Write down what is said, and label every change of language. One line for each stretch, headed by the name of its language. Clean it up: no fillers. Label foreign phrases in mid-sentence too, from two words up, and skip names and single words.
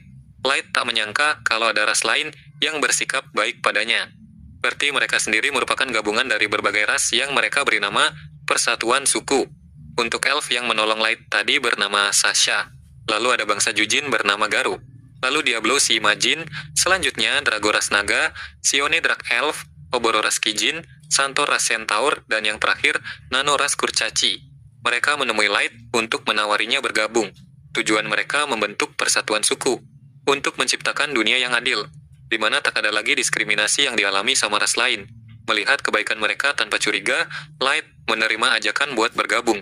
Indonesian: Light tak menyangka kalau ada ras lain yang bersikap baik padanya. Berarti mereka sendiri merupakan gabungan dari berbagai ras yang mereka beri nama Persatuan Suku. Untuk elf yang menolong Light tadi bernama Sasha. Lalu ada bangsa Jujin bernama Garu. Lalu Diablo si Majin, selanjutnya Drago ras Naga, Sione Drak Elf, Oboro ras Kijin, Santo ras Centaur, dan yang terakhir Nano ras Kurcaci. Mereka menemui Light untuk menawarinya bergabung. Tujuan mereka membentuk persatuan suku untuk menciptakan dunia yang adil, di mana tak ada lagi diskriminasi yang dialami sama ras lain. Melihat kebaikan mereka tanpa curiga, Light menerima ajakan buat bergabung.